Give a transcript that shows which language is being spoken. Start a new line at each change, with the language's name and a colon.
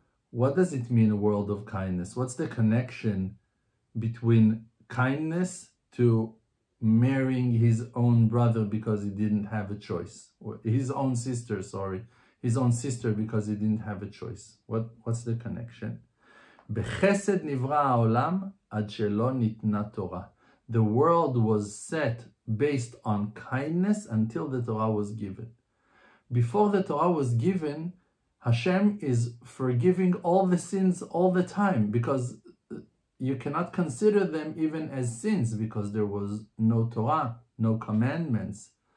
English: What does it mean, a world of kindness? What's the connection between kindness to marrying his own brother because he didn't have a choice? His own sister, his own sister because he didn't have a choice. What's the connection?
Hebrew: בחסד נברא העולם עד שלא ניתנה תורה.
English: The world was set based on kindness until the Torah was given. Before the Torah was given, Hashem is forgiving all the sins all the time, because you cannot consider them even as sins because there was no Torah, no commandments.